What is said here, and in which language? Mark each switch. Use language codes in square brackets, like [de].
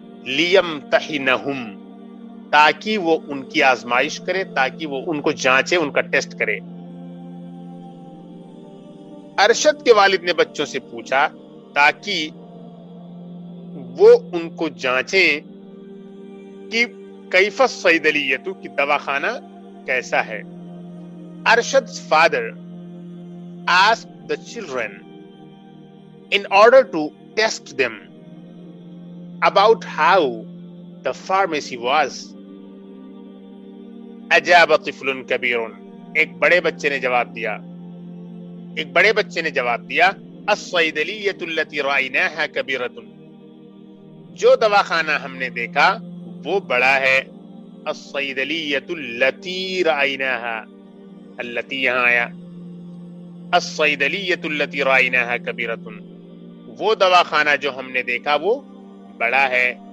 [ar] لیمتحنہم، [ur] تاکہ وہ ان کی آزمائش کرے، تاکہ وہ ان کو جانچے، ان کا ٹیسٹ کرے. ارشد کے والد نے بچوں سے پوچھا تاکہ وہ ان کو جانچیں کہ [ar] کیف الصیدلیۃ، [ur] کی دواخانہ کیسا ہے. [en] Arshad's father asked the children in order to test them about how the pharmacy was. [ar] اجاب طفل کبیر، [ur] ایک بڑے بچے نے جواب دیا، ایک بڑے بچے نے جواب دیا [ar] الصیدلیۃ التی رأیناها کبیرۃ، [ur] جو دواخانہ ہم نے دیکھا وہ بڑا ہے. [ar] الصیدلیۃ التی رأیناها، [ur] التی یہاں آیا، [ar] الصیدلیۃ التی رأیناها کبیرۃ، [ur] وہ دواخانہ جو ہم نے دیکھا وہ بڑا ہے.